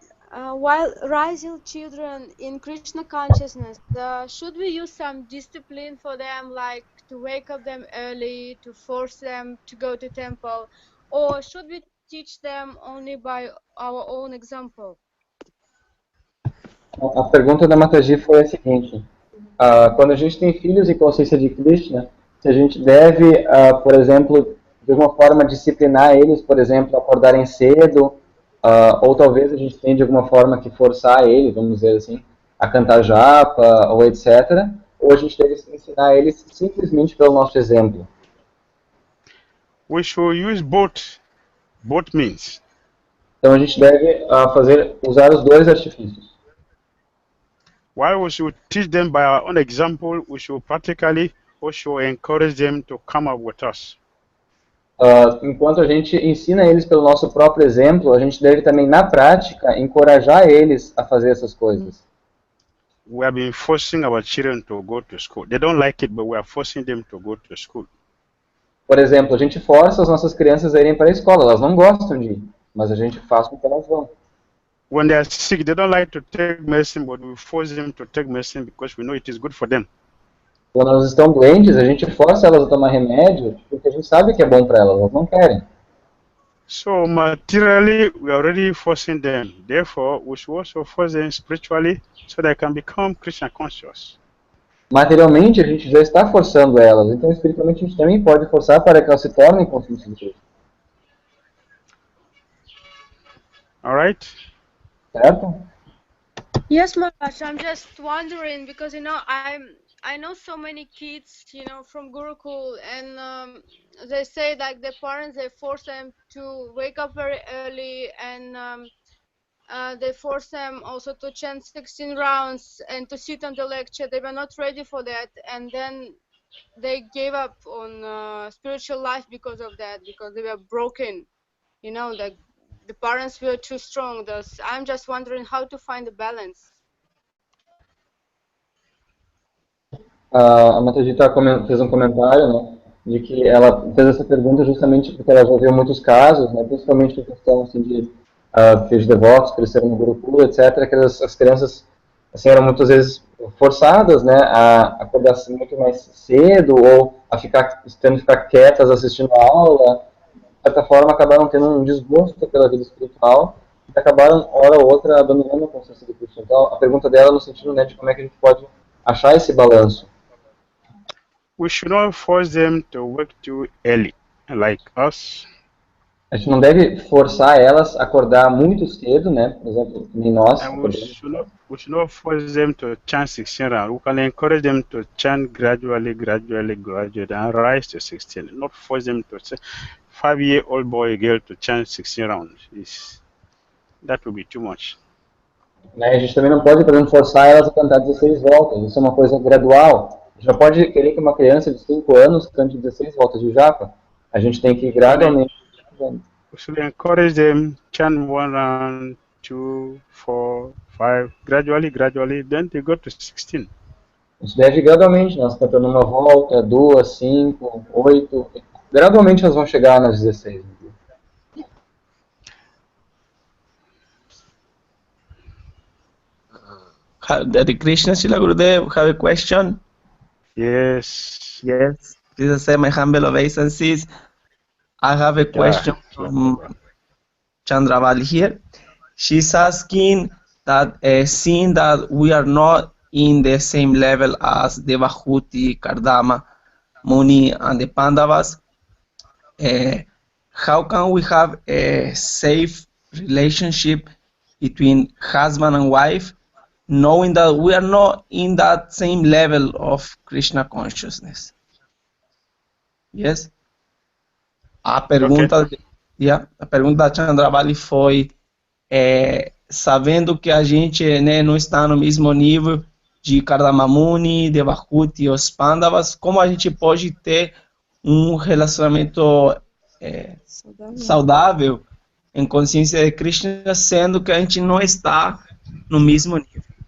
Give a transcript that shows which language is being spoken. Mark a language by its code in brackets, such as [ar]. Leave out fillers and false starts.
[en] While raising children in Krishna consciousness, should we use some discipline for them, like to wake up them early, to force them to go to temple, or should we teach them only by our own example? [pt] A pergunta da Mataji foi a seguinte: quando a gente tem filhos e consciência de Krishna, se a gente deve, por exemplo, de alguma forma disciplinar eles, por exemplo, acordarem cedo, ou talvez a gente tenha de alguma forma que forçar eles, vamos dizer assim, a cantar japa ou etc. Ou a gente deve ensinar eles simplesmente pelo nosso exemplo. [en] We should use both means. [pt] Então a gente deve usar os dois artifícios. [en] While we should teach them by our own example, we should practically also encourage them to come up with us. [pt] Enquanto a gente ensina eles pelo nosso próprio exemplo, a gente deve também, na prática, encorajar eles a fazer essas coisas. [en] We have been forcing our children to go to school. They don't like it, but we are forcing them to go to school. [pt] Por exemplo, a gente força as nossas crianças a irem para a escola. Elas não gostam de ir, mas a gente faz com que elas vão. [en] When they are sick, they don't like to take medicine, but we force them to take medicine because we know it is good for them. [pt] Quando elas estão doentes, a gente força elas a tomar remédio, porque a gente sabe que é bom para elas não querem. [en] So materially, we are already forcing them. Therefore, we should also force them spiritually so they can become Krishna conscious. [pt] Materialmente, a gente já está forçando elas, então espiritualmente a gente também pode forçar para que elas se tornem conscientes de Krishna. [en] Alright? [pt] Certo? [en] Yes, Maharaj. I'm just wondering because I know so many kids, from Gurukul, and they say like their parents, they force them to wake up very early, and they force them also to chant 16 rounds and to sit on the lecture. They were not ready for that, and then they gave up on spiritual life because of that, because they were broken. Like the parents were too strong. I'm just wondering how to find the balance. [pt] A Mataji fez um comentário, né, de que ela fez essa pergunta justamente porque ela já viu muitos casos, né, principalmente em questão assim, de filhos devotos, cresceram no Gurukula, etc., que as crianças assim, eram muitas vezes forçadas, né, a acordar muito mais cedo ou a tendo que ficar quietas assistindo a aula. De certa forma, acabaram tendo um desgosto pela vida espiritual e acabaram, hora ou outra, abandonando a consciência de Krishna. Então, a pergunta dela no sentido, né, de como é que a gente pode achar esse balanço. [en] We should not force them to wake too early, like us. [pt] A gente não deve forçar elas a acordar muito cedo, né? Por exemplo, nem nós. [en] And we should not force them to chant 16 rounds. We can encourage them to chant gradually, and rise to 16. Not force them to say 5-year-old boy or girl to chant 16 rounds. That would be too much. [pt] Né? A gente também não pode, por exemplo, forçar elas a cantar 16 voltas. Isso é uma coisa gradual. A gente não pode querer que uma criança de 5 anos cante 16 voltas de japa. A gente tem que ir gradualmente. [en] We should encourage them, chant 1 round, 2, 4, 5, gradually, then they go to 16. [pt] A gente deve ir gradualmente, nós cantando uma volta, 2, 5, 8. Gradualmente elas vão chegar nas 16. [en] Hare Krishna, Srila Gurudev, have a question? Yes. Yes. Please accept my humble obeisances. I have a question from Chandravali here. She's asking that seeing that we are not in the same level as Devahuti, Kardama, Muni, and the Pandavas, how can we have a safe relationship between husband and wife, knowing that we are not in that same level of Krishna consciousness? Yes? [pt] A pergunta da Chandravali foi, sabendo que a gente, né, não está no mesmo nível de Kardama Muni, Devahuti e os Pandavas, como a gente pode ter um relacionamento saudável em consciência de Krishna, sendo que a gente não está no mesmo nível?